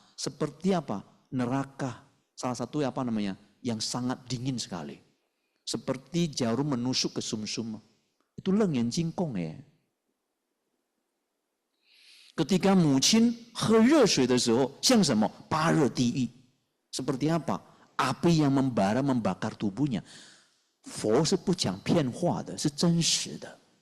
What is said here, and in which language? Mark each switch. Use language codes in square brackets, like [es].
[id] Seperti apa? Neraka. Salah satu apa namanya? Yang sangat dingin sekali. Seperti jarum menusuk ke sumsum. Itu [zh] 楞严经讲的。 [id] Ketika [zh] 母亲喝热水的时候，像什么？八热地狱。 [id] Seperti apa? Api yang membara membakar tubuhnya. [zh] 佛是不讲骗话的，是真实的。